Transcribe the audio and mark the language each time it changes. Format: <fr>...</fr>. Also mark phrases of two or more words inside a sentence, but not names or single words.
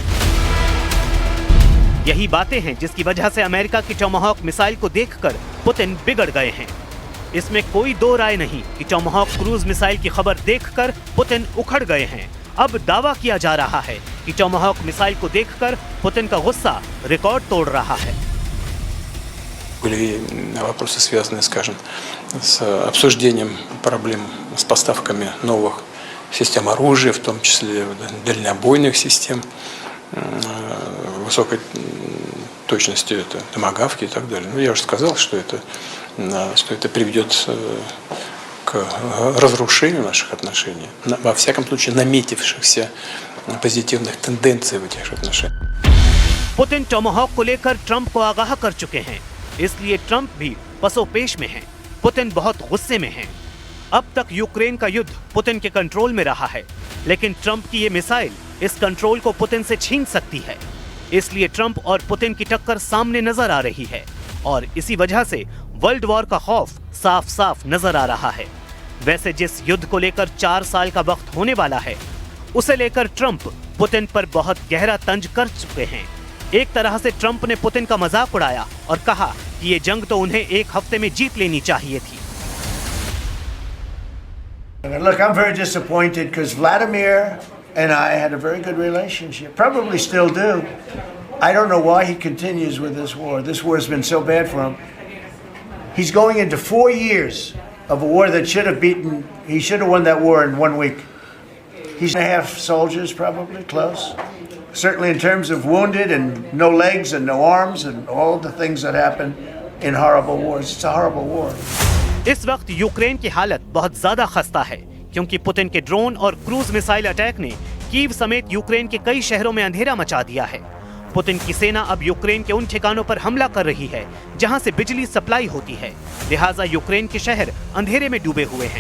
<hi>यही बातें हैं जिसकी वजह से अमेरिका की टोमाहॉक मिसाइल को देखकर पुतिन बिगड़ गए हैं। इसमें कोई दो राय नहीं कि टोमाहॉक</hi> <en>cruise missile</en> <hi>की खबर देखकर पुतिन उखड़ गए हैं। अब दावा किया जा रहा है कि टोमाहॉक मिसाइल को देखकर पुतिन का गुस्सा रिकॉर्ड तोड़ रहा है।</hi> <ru>Были вопросы, связанные, скажем, с обсуждением проблем с поставками новых систем оружия, в том числе дальнобойных систем, высокой точности, это томагавки и так далее. Ну, я уже сказал, что это приведет к разрушению наших отношений, во всяком случае наметившихся позитивных тенденций в этих отношениях.</ru> <hi>पुतिन टोमाहॉक को लेकर ट्रंप को आगाह कर चुके हैं, इसलिए ट्रंप भी पसोपेश में हैं। पुतिन बहुत गुस्से में हैं। अब तक यूक्रेन का युद्ध पुतिन के कंट्रोल में रहा है, लेकिन ट्रंप की ये मिसाइल इस कंट्रोल को पुतिन से छीन सकती है। इसलिए ट्रंप और पुतिन की टक्कर सामने नजर आ रही है और इसी वजह से</hi> <en>world war</en> <hi>का खौफ साफ साफ नजर आ रहा है। वैसे जिस युद्ध को लेकर 4 साल का वक्त होने वाला है, उसे लेकर ट्रंप पुतिन पर बहुत गहरा तंज कर चुके हैं। एक तरह से ट्रंप ने पुतिन का मजाक उड़ाया और कहा कि ये जंग तो उन्हें 1 हफ्ते में जीत लेनी चाहिए थी।</hi> <en>Look, I'm very disappointed because Vladimir and I had a very good relationship, probably still do. I don't know why he continues with this war. This war has been so bad for him. He's going into 4 years of a war that he should have won that war in 1 week. He's going to have soldiers probably close. Certainly in terms of wounded and no legs and no arms and all the things that happen in horrible wars. It's a horrible war.</en> <hi>इस वक्त यूक्रेन की हालत बहुत ज्यादा खस्ता है, क्योंकि पुतिन के ड्रोन और</hi> <en>cruise missile attack</en> <hi>ने कीव समेत यूक्रेन के कई शहरों में अंधेरा मचा दिया है। पुतिन की सेना अब यूक्रेन के उन ठिकानों पर हमला कर रही है जहां से बिजली सप्लाई होती है, लिहाजा यूक्रेन के शहर अंधेरे में डूबे हुए हैं।</hi>